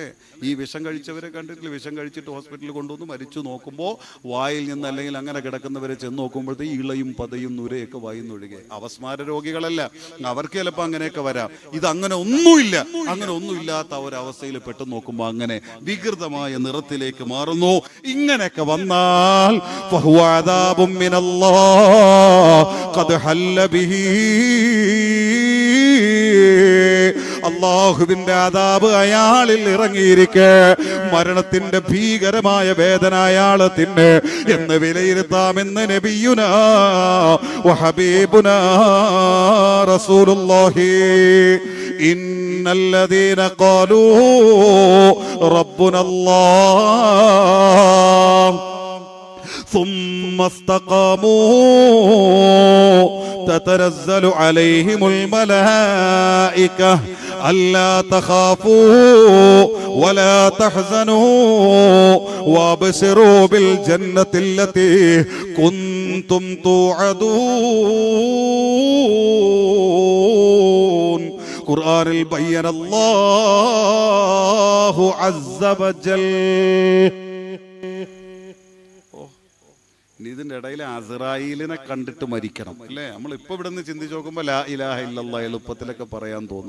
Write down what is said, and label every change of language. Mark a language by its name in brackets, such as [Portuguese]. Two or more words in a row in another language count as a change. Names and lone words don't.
[Malayalam] ഈ വിഷം കഴിച്ചവരെ കണ്ടിട്ടില്ല, വിഷം കഴിച്ചിട്ട് ഹോസ്പിറ്റലിൽ കൊണ്ടുവന്ന് മരിച്ചു നോക്കുമ്പോൾ വായിൽ നിന്ന് അല്ലെങ്കിൽ അങ്ങനെ കിടക്കുന്നവരെ ചെന്ന് നോക്കുമ്പോഴത്തേക്ക് ഇളയും പതയും നുരയൊക്കെ വായിന്നൊഴുകെ. അവസ്മാര രോഗികളല്ല, അവർക്ക് ചിലപ്പോൾ അങ്ങനെയൊക്കെ വരാം. ഇത് അങ്ങനെ ഒന്നുമില്ല, അങ്ങനെ ഒന്നുമില്ലാത്ത ഒരവസ്ഥയിൽ പെട്ടെന്ന് നോക്കുമ്പോൾ അങ്ങനെ വികൃതമായ നിറത്തിലേക്ക് മാറുന്നു. ഇങ്ങനെയൊക്കെ വന്നാൽ [Arabic] فهو عذاب من الله قد حل به, [Malayalam] അല്ലാഹുവിന്റെ അദാബ് അയാളിൽ ഇറങ്ങിയിരിക്കെ മരണത്തിന്റെ ഭീകരമായ വേദന അയാളെ തിന്നെ എന്ന് വിലയിരുത്താമെന്ന് [Arabic] نبينا وحبيبنا رسول الله. إن الذين قالوا ربنا الله ثم استقاموا تتنزل عليهم الملائكة ألا تخافوا ولا تحزنوا وابشروا بالجنة التي كنتم توعدون. ഖുർആനിൽ بيّن الله عز وجل. [Malayalam] ഇതിന്റെ ഇടയിൽ അസ്റായീലിനെ കണ്ടിട്ട് മരിക്കണം അല്ലേ? നമ്മളിപ്പോൾ ഇവിടെ നിന്ന് ചിന്തിച്ച് നോക്കുമ്പോൾ [Arabic] لا إله إلا الله [Malayalam] എളുപ്പത്തിലൊക്കെ പറയാൻ തോന്നും.